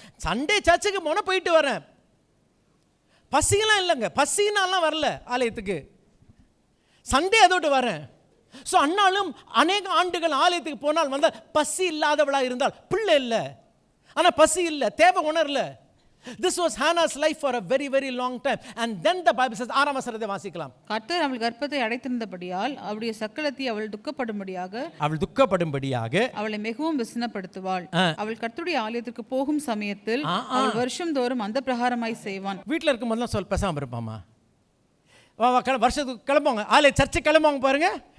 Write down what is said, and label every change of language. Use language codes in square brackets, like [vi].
[ta] Sunday சர்ச்சுக்கு போனால் போயிட்டு வரேன், பசியெல்லாம் இல்லைங்க. பசினாலாம் வரல ஆலயத்துக்கு, சண்டே அதோடு வரேன். ஸோ அன்னாலும் அநேக ஆண்டுகள் ஆலயத்துக்கு போனால் வந்தால் பசி இல்லாதவளாக இருந்தால், பிள்ளை இல்லை ஆனால் பசி இல்லை, தேவை உணரல. [en] This was Hannah's life for a very very long time. And then the Bible says, [ta] 6ஆம் வசனத்தை வாசிக்கலாம். கர்த்தர் அவள் கர்ப்பத்தை அடைத்திருந்தபடியால் அவளுடைய சக்களத்தை அவள் துக்கப்படும்படியாக அவளை மிகவும் விசனப்படுத்துவாள். அவள் கர்த்தருடைய ஆலயத்திற்கு போகும் சமயத்தில் அவள் வருஷந்தோறும் அந்த பிரகாரமாய் செய்வான். வீட்டில் இருக்கும் போதெல்லாம் சொல் பேசாமல் இருப்பாமா. வருஷத்துக்கு கிளம்புவாங்க, ஆலய சர்ச்சை கிளம்புவாங்க பாருங்க.